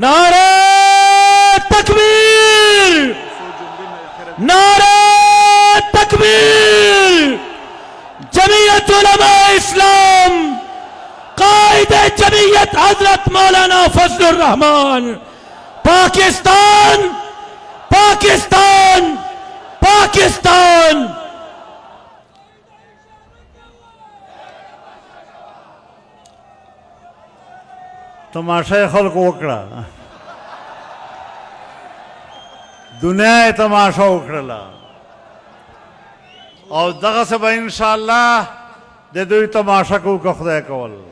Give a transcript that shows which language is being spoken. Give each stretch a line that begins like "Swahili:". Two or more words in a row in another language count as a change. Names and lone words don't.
Urdu: نعرہ تکبیر! نعرہ تکبیر! جمعیت علماء اسلام، قائد جمعیت حضرت مولانا فضل الرحمان، پاکستان پاکستان پاکستان!
Pashto: تماشا خلق وکړه، دنیا تماشا وکړه، او دغه څه به
Arabic: ان شاء الله
Pashto: د دوی تماشا کو که خدای کول.